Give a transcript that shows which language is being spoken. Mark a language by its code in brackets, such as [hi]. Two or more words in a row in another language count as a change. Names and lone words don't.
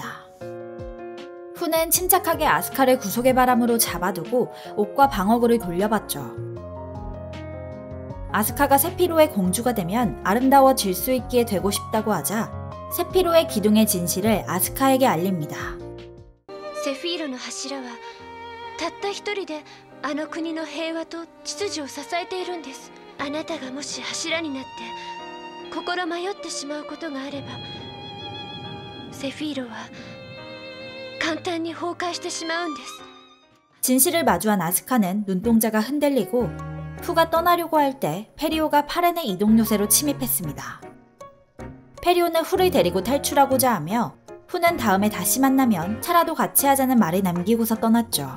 [ko] 후는 침착하게 아스카를 구속의 바람으로 잡아두고 옷과 방어구를 돌려봤죠. 아스카가 세피로의 공주가 되면 아름다워질 수 있기에 되고 싶다고 하자 세피로의 기둥의 진실을 아스카에게 알립니다. [ja] セフィーロの柱はたった一人であの国の平和と秩序を支えているんです。あなたがもし柱になって心迷ってしまうことがあればセフィーロは簡単に崩壊してしまうんです。 [ko] 진실을 마주한 아스카는 눈동자가 흔들리고 후가 떠나려고 할 때 페리오가 파렌의 이동 요새로 침입했습니다. 페리오는 후를 데리고 탈출하고자 하며 후는 다음에 다시 만나면 차라도 같이 하자는 말을 남기고서 떠났죠.